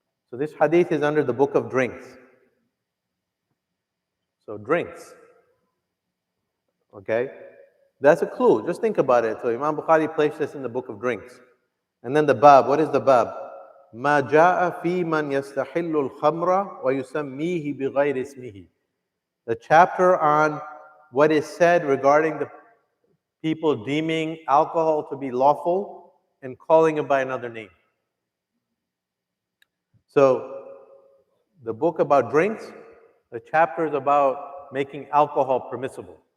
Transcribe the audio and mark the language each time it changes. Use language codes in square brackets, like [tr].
[en] So this hadith is under the book of drinks. So drinks. Okay? That's a clue. Just think about it. So Imam Bukhari placed this in the book of drinks. And then the bab. What is the bab? [ar] ما جاء في من يستحل الخمر ويسميه بغير اسمه. [en] The chapter on what is said regarding the people deeming alcohol to be lawful and calling it by another name. So the book about drinks, the chapter is about making alcohol permissible.